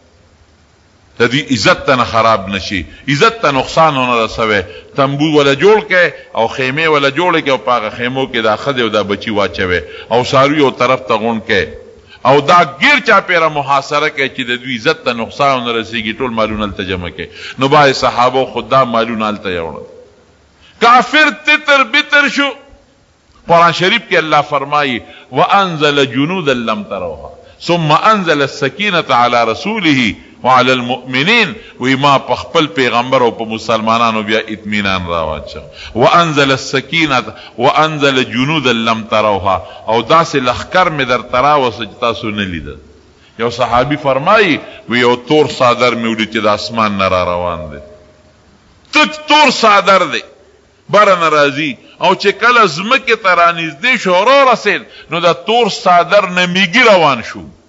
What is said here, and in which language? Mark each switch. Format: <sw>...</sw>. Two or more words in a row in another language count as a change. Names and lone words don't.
<ps>د دوی عزت ته نه خراب نشي عزت ته نقصان ونه رسوئ تنبو ولا جوړ کړئ او خیمې ولا جوړې کړئ او په هغه خیمو کې دا ښځې او دا بچي واچوئ او څاروي یو طرف ته غونډ کړئ او دا ګیر چاپېره محاصره کوي چې د دوی عزت ته نقصان ونه رسېږي ټول مالونه هلته جمع کوي نو بعضې صحابو خو دا مالونه هلته یوړل کافر تتر بتر شو قرآن شریف کې الله فرمایي</ps> <ar>وانزل جنودا لم تروها ثم انزل السکینة على رسوله وعلى المؤمنین</ar> <ps>وی ما په خپل پیغمبر او په مسلمانانو بیا اطمینان راواچو</ps> <ar>وانزل السکینة وانزل جنودا لم تروها</ar> <ps>او داسې لښکر مې درته راوسته چې تاسو نه لیدل یو صحابي فرمایي وی یو تور څادر مې ولید چې د اسمان نه را روان دی تک تور څادر دی بره نه راځي او چې کله ځمکې ته رانږدې شو رارسېد نو د تور څادر نه میږي روان شو</ps>